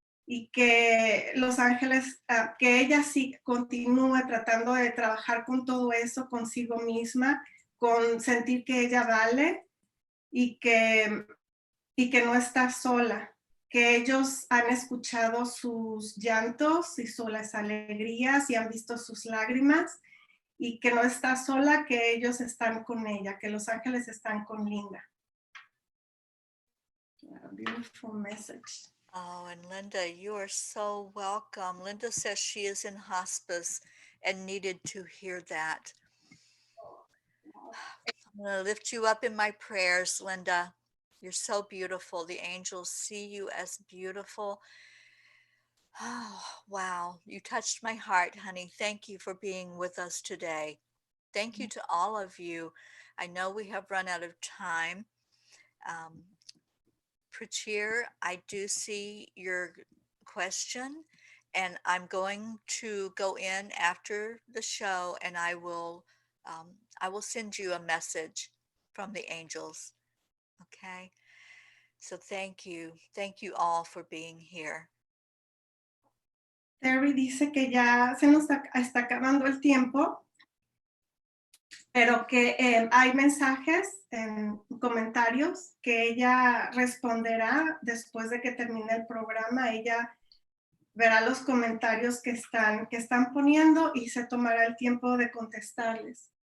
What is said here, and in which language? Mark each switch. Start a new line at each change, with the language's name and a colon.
Spanish: y que los ángeles, que ella sí continúe tratando de trabajar con todo eso consigo misma, con sentir que ella vale y que no está sola, que ellos han escuchado sus llantos y sus alegrías y han visto sus lágrimas y que no está sola, que ellos están con ella, que los ángeles están con Linda.
English: A beautiful message. Oh, and Linda, you are so welcome. Linda says she is in hospice and needed to hear that. I'm going to lift you up in my prayers, Linda. You're so beautiful. The angels see you as beautiful. Oh, wow. You touched my heart, honey. Thank you for being with us today. Thank you to all of you. I know we have run out of time. Um, Prachir, I do see your question, and I'm going to go in after the show, and I will send you a message from the angels. Okay. So thank you all for being here.
Spanish: Teri dice que ya se nos está acabando el tiempo, pero que hay mensajes en comentarios que ella responderá después de que termine el programa. Ella verá los comentarios que están poniendo y se tomará el tiempo de contestarles.